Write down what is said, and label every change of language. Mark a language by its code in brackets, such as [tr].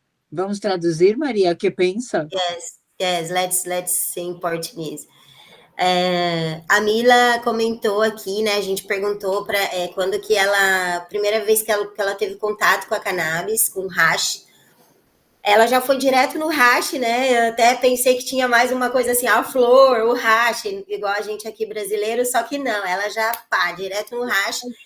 [pt] Vamos traduzir, Maria, o que pensa? [en] Yes, let's say in Portuguese. [pt] A Mila comentou aqui, né? A gente perguntou para quando que ela, primeira vez que ela teve contato com a cannabis, com o hash, ela já foi direto no hash, né? Eu até pensei que tinha mais uma coisa assim, a flor, o hash, igual a gente aqui brasileiro, só que não, ela já, direto no hash.